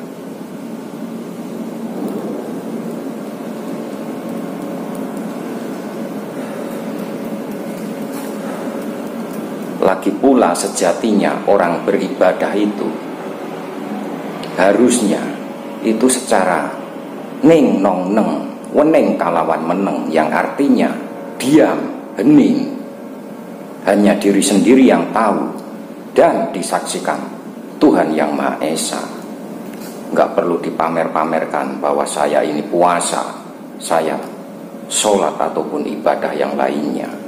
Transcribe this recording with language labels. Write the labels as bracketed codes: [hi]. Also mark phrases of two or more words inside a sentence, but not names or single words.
[id] Lagi pula sejatinya orang beribadah itu harusnya itu secara [jv] ning nong neng, weneng kalawan meneng, [id] yang artinya diam, hening, hanya diri sendiri yang tahu dan disaksikan Tuhan yang Maha Esa. Nggak perlu dipamer-pamerkan bahwa saya ini puasa, saya sholat ataupun ibadah yang lainnya.